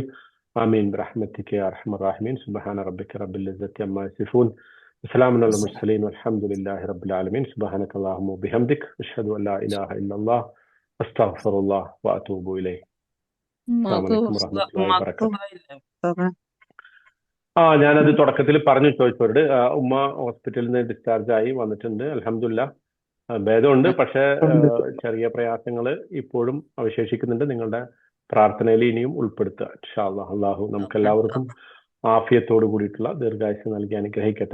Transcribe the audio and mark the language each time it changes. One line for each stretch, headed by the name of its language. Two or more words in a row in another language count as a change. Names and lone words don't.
Arabic: آمين برحمتك يا أرحم الراحمين. سبحان ربك رب العزة عما يصفون وسلام على المرسلين والحمد لله رب العالمين. سبحانك اللهم وبحمدك أشهد أن لا إله إلا الله أستغفر الله وأتوب إليه. السلام عليكم ورحمة الله وبركاته.
Malayalam: ഞാനത് തുടക്കത്തിൽ ചോദിച്ചവരോട് ഉമ്മ ഹോസ്പിറ്റലിൽ നിന്ന് ഡിസ്ചാർജ് ആയി വന്നിട്ടുണ്ട്, അൽഹംദുലില്ലാ. ഭേദമുണ്ട്, പക്ഷെ ചെറിയ പ്രയാസങ്ങൾ ഇപ്പോഴും അവശേഷിക്കുന്നുണ്ട്. നിങ്ങളുടെ പ്രാർത്ഥനയിൽ ഇനിയും ഉൾപ്പെടുത്തുക
Arabic: إن شاء الله.
Malayalam: അള്ളാഹു നമുക്ക് എല്ലാവർക്കും ആഫിയത്തോട് കൂടിയിട്ടുള്ള ദീർഘായുസ് നൽകി അനുഗ്രഹിക്കട്ടെ.